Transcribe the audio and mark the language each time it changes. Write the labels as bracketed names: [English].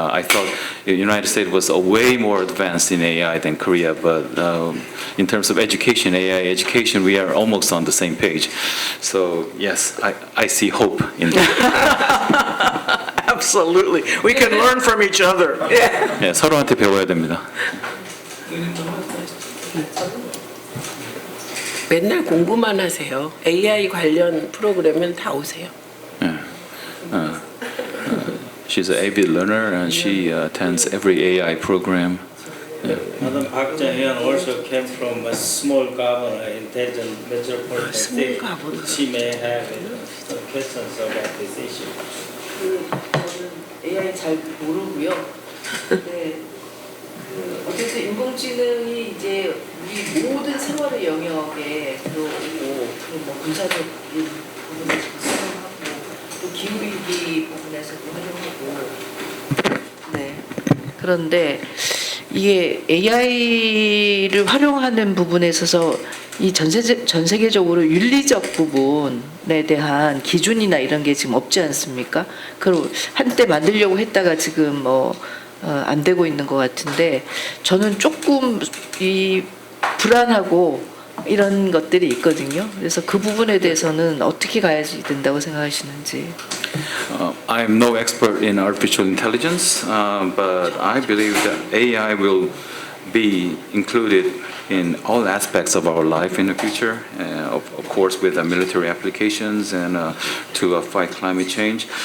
[English] I thought the United States was way more advanced in AI than Korea, but in terms of education, AI education, we are almost on the same page. So yes, I see hope in that. Absolutely. We can learn from each other. [Korean] 네, 서로한테 배워야 됩니다. 맨날 공부만 하세요. AI 관련 프로그램은 다 오세요. [English] She's an avid learner and she attends every AI program. Madam Park Jang-hyun also came from a small governor in Daejeon metropolitan state. governor. She may have some questions about this issue. [Korean] 저는 AI 잘 모르고요. 근데 어쨌든 인공지능이 이제 우리 모든 생활의 영역에 들어오고 뭐 군사적인 부분에서 사용하고 또 기후위기 부분에서도 활용하고 네. 그런데 이게 AI를 활용하는 부분에 있어서 이 전 세계적으로 윤리적 부분에 대한 기준이나 이런 게 지금 없지 않습니까? 그걸 한때 만들려고 했다가 지금 안 되고 있는 것 같은데 저는 조금 이 불안하고 이런 것들이 있거든요. 그래서 그 부분에 대해서는 어떻게 가야지 된다고 생각하시는지. [English] I'm no expert in artificial intelligence, but I believe that AI will be included in all aspects of our life in the future, of course with military applications and to fight climate change.